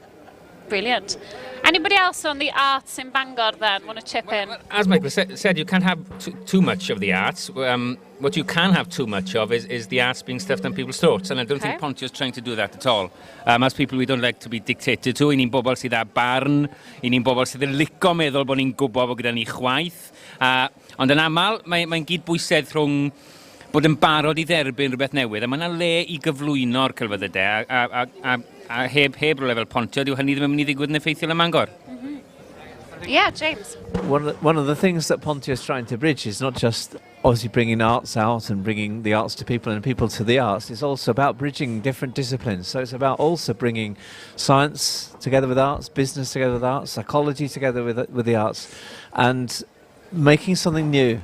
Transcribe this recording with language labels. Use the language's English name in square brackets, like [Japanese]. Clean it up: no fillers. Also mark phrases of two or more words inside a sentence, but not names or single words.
[English] Brilliant. Anybody else on the arts in Bangor then want to chip in? As Michael said, you can't have too much of the arts. What you can have too much of is the arts being stuffed down people's throats, and I don't think Pontio's trying to do that at all. As people, we don't like to be dictated to. [Welsh] I ni'n bobl sydd â barn, I ni'n bobl sydd yn lico meddwl bod ni'n gwybod bod gyda ni chwaith. Ond yn aml, mae'n gyd bwysedd rhwng bod yn barod I dderbyn rhywbeth newydd, a mae yna le I gyflwyno'r celfyddydau, a heb rhywle fel Pontio, dyw hynny ddim yn mynd I ddigwydd yn effeithiol ym Mangor. [English] Yeah, James. One of the things that Pontio is trying to bridge is not just obviously bringing arts out and bringing the arts to people and people to the arts. It's also about bridging different disciplines. So it's about also bringing science together with arts, business together with arts, psychology together with the arts, and making something new.